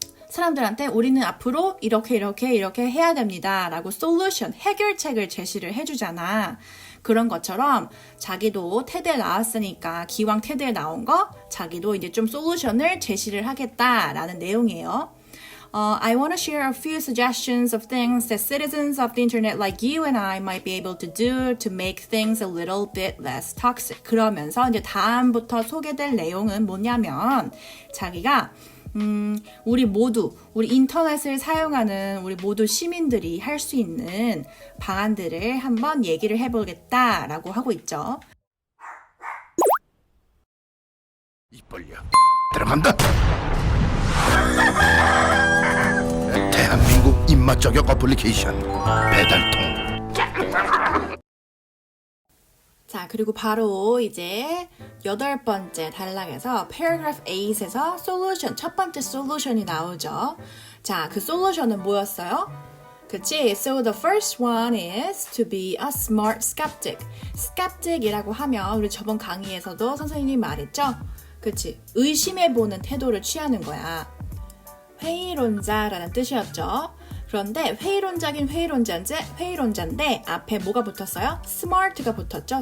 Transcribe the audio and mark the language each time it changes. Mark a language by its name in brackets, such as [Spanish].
[Korean] 사람들한테 우리는 앞으로 이렇게 해야 됩니다 라고 솔루션, 해결책을 제시를 해주잖아. 그런 것처럼 자기도 테드에 나왔으니까 기왕 테드에 나온 거 자기도 이제 좀 솔루션을 제시를 하겠다라는 내용이에요. [English] I want to share a few suggestions of things that citizens of the internet like you and I might be able to do to make things a little bit less toxic. [Korean] 그러면서 이제 다음부터 소개될 내용은 뭐냐면 자기가 우리 인터넷을 사용하는 우리 모두 시민들이 할 수 있는 방안들을 한번 얘기를 해보겠다라고 하고 있죠. 입 벌려 들어간다. 대한민국 입맛 저격 어플리케이션 배달통. 자, 그리고 바로 이제 8번째 단락에서 paragraph 8에서 solution, 첫 번째 solution이 나오죠. 자, 그 solution은 뭐였어요? 그치? [English] So the first one is to be a smart skeptic. [Korean] skeptic이라고 하면 우리 저번 강의에서도 선생님이 말했죠? 그치? 의심해보는 태도를 취하는 거야. 회의론자라는 뜻이었죠. 그런데 회의론자긴 회의론자인데 앞에 뭐가 붙었어요? smart가 붙었죠.